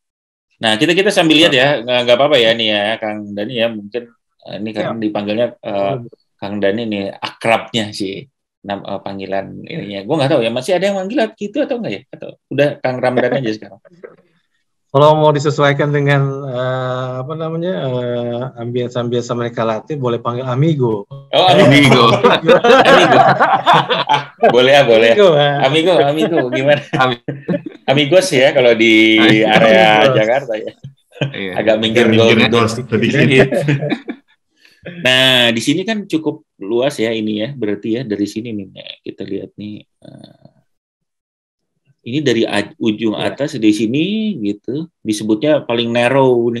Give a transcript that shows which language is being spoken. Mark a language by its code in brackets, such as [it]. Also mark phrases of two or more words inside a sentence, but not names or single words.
[id] Nah, kita sambil lihat ya, nggak apa-apa ya nih ya, Kang Dani ya, mungkin ini karena dipanggilnya Kang Dani nih akrabnya sih, panggilan ininya. Gue nggak tahu ya, masih ada yang manggil gitu atau enggak ya? Atau udah Kang Ramdan aja sekarang? Kalau mau disesuaikan dengan ambience Amerika Latin, boleh panggil amigo. Oh, amigo. Amigo. Boleh. Amigo gimana? Amigos ya kalau di area Jakarta ya. Agak minggir gol sedikit. Nah, di sini kan cukup luas ya ini ya, berarti ya dari sini nih kita lihat nih. Ini dari ujung atas di sini gitu, disebutnya paling narrow nih.